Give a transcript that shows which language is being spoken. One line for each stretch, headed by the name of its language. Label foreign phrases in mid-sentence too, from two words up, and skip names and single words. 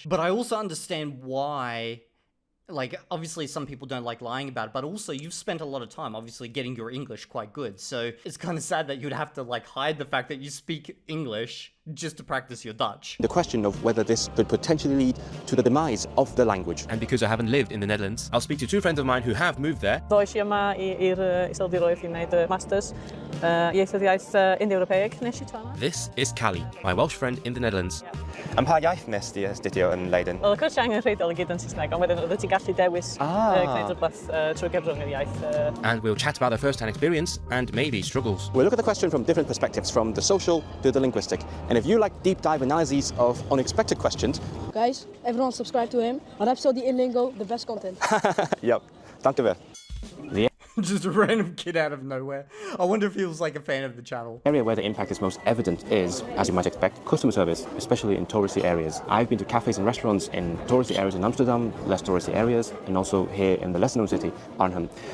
English: But I also understand why... Like, obviously some people don't like lying about it, but also you've spent a lot of time, obviously, getting your English quite good. So it's kind of sad that you'd have to, like, hide the fact that you speak English just to practice your Dutch. The question of whether this could potentially lead to the demise of the language. And because I haven't lived in the Netherlands, I'll speak to two friends of mine who have moved there.
Welsh: Does yma i'r Iseldiroedd i wneud y Masters Ieithyddiaeth Indo-Ewropeaidd nes I tama.
English: This is Callie, my Welsh friend in the Netherlands.
Welsh: Am pa iaith nes di astudio yn Leiden? Wel, y cwrs angen rheidol I gyd yn Saesneg, ond wedyn oeddet ti'n gallu dewis gwneud rhywbeth trwy gyfrwng yr iaith.
English: And we'll chat about their first-hand experience and maybe struggles. We'll look at the question from different perspectives, from the social to the linguistic. And if you like deep dive analyses of unexpected questions... Guys, everyone subscribe to him. On Rhapsody in Lingo, the best content. Yep,
Dutch: dank u wel.
English: Just a random kid out of nowhere. I wonder if he was like a fan of the channel. The area where the impact is most evident is, as you might expect, customer service, especially in touristy areas. I've been to cafes and restaurants in touristy areas in Amsterdam, less touristy areas, and also here in the lesser known city, Arnhem.